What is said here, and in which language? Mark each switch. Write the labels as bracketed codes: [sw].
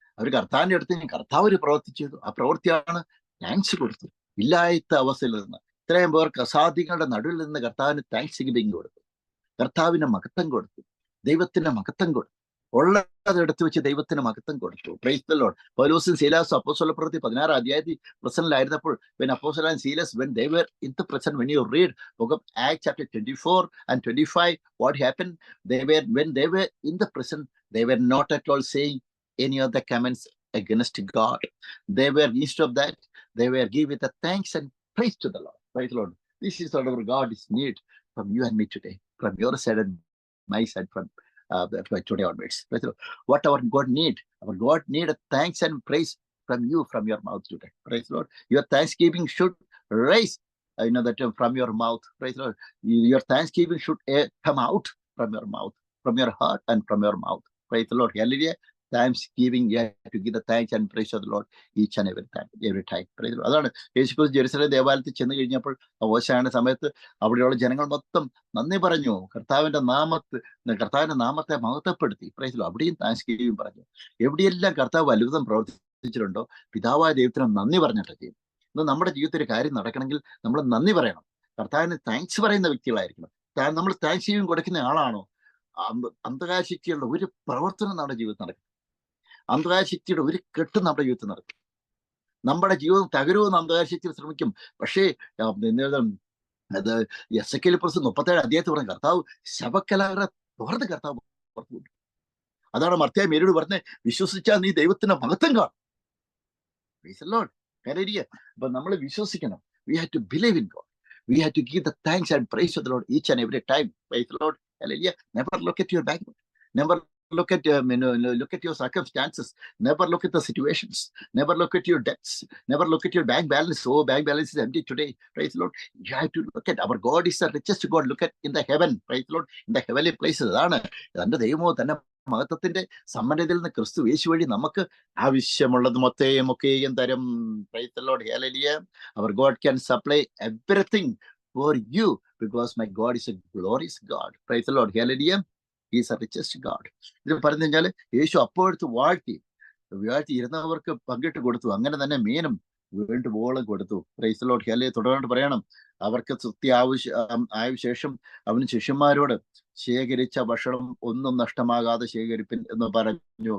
[ml] അവർ കർത്താവിന്റെ അടുത്ത് കർത്താവ് ഒരു പ്രവൃത്തി ചെയ്തു. ആ പ്രവൃത്തിയാണ് താങ്ക്സ് കൊടുത്തു. ഇല്ലാത്ത അവസ്ഥയിൽ നിന്ന് ഇത്രയും പേർക്ക് അസാധ്യങ്ങളുടെ നടുവിൽ നിന്ന് കർത്താവിന് താങ്ക്സ് ഗിവിംഗ് കൊടുത്തു. കർത്താവിന് മഹത്വം കൊടുത്തു. ദൈവത്തിന് മഹത്വം കൊടുത്തു. ഉള്ളതെടുത്ത് വെച്ച് ദൈവത്തിന് മഹത്വം കൊടുത്തു. [en] Praise the Lord. [ml] പൗലോസും സീലാസും അപ്പോസ്തല പ്രവൃത്തി 16 അധ്യായത്തിൽ പ്രസന്റിലായിരുന്നപ്പോൾ [en] when Apostle and Silas when they were in the prison, when you read book of Acts chapter 24 and 25, what happened? When they were in the prison, they were not at all saying any of the comments against God. They were, instead of that, they were giving the thanks and praise to the Lord. Praise the Lord. This is what our God is need from you and me today, from your side and my side, from today onwards. What our God need a thanks and praise from you, from your mouth today. Praise the Lord. Your thanksgiving should rise that from your mouth. Praise the Lord. Your thanksgiving should come out from your mouth, from your heart and from your mouth. Praise the Lord. Hallelujah. Thanksgiving, you have to give the thanks and praise to the Lord each and every time. Praise the Lord. [ml] അതാണ് യേശുക്രിസ്തു Jerusalem ദേവാലയത്തിൽ ചെന്ന് കഴിഞ്ഞപ്പോൾ ഓശാന സമയത്ത് അവിടെയുള്ള ജനങ്ങൾ മൊത്തം നന്ദി പറഞ്ഞു. കർത്താവിന്റെ നാമത്തെ മഹത്വപ്പെടുത്തി. [en] Praise the Lord. [ml] അവിടെയും താങ്ക്സ്ഗിവിംഗ് പറഞ്ഞു. എവിടെയെല്ലാം കർത്താവ് അത്ഭുതം പ്രവർത്തിച്ചിട്ടുണ്ടോ പിതാവായ ദൈവത്തിന് നന്ദി പറഞ്ഞിട്ട് ചെയ്യും. ഇന്ന് നമ്മുടെ ജീവിതത്തിൽ ഒരു കാര്യം നടക്കണമെങ്കിൽ നമ്മൾ നന്ദി പറയണം, കർത്താവിന് താങ്ക്സ് പറയുന്ന വ്യക്തികളായിരിക്കണം. നമ്മൾ താങ്ക്സ് ചെയ്യും കൊടുക്കുന്ന ആളാണോ? അന്ധകാശക്തിയുള്ള ഒരു പ്രവർത്തനം നമ്മുടെ ജീവിതത്തിൽ നടക്കും, അന്ധകാശക്തിയുടെ ഒരു കെട്ടും നമ്മുടെ ജീവിതത്തിൽ നടക്കും. നമ്മുടെ ജീവിതം തകരുമെന്ന് അന്ധകാശക്തി ശ്രമിക്കും. പക്ഷേ അത് എസെക്കിയേൽ 37 അധ്യായത്തിൽ പറഞ്ഞ കർത്താവ് ശവക്കലകളെ തുറന്ന് കർത്താവ് പുറത്തു കൊണ്ടു. അതാണ് മർത്തയായി മേരിയോട് പറഞ്ഞത്, വിശ്വസിച്ചാൽ നീ ദൈവത്തിന്റെ മഹത്വം കാണും. അപ്പൊ നമ്മൾ വിശ്വസിക്കണം. [en] We have to believe in God. We have to give the thanks and praise to the Lord each and every time. Praise the Lord. Hallelujah. Never look at your background. Never look at look at your circumstances. Never look at the situations. Never look at your debts. Never look at your bank balance. Oh, bank balance is empty today. Praise the Lord. You have to look at our God is the richest God. Look at in the heaven. Praise the Lord. In the heavenly places. [ml] അതാണ് തന്റെ ദൈവമോ തന്നെ മഹത്വത്തിന്റെ സമ്മന്നതയിൽ നിന്ന് ക്രിസ്തു യേശു വഴി നമുക്ക് ആവശ്യമുള്ളത് മൊത്തയും തരും. [en] Praise the Lord. Hallelujah. Our God can supply everything for you because my God is a glorious God. Praise the Lord. Hallelujah. He is a richest God. [ml] ഇത് പറഞ്ഞു കഴിഞ്ഞാൽ യേശു അപ്പോഴത്ത് വാഴ്ത്തി ഇരുന്നവർക്ക് പങ്കിട്ട് കൊടുത്തു. അങ്ങനെ തന്നെ മീനും വേണ്ടുവോളം കൊടുത്തു. [en] Praise the Lord. ഹല്ലേലൂയ. [ml] തുടർന്ന് പറയണം, അവർക്ക് തൃപ്തി ആയ ശേഷം അവന് ശിഷ്യന്മാരോട് ശേഖരിച്ച ഭക്ഷണം ഒന്നും നഷ്ടമാകാതെ ശേഖരിപ്പിൻ എന്ന് പറഞ്ഞു.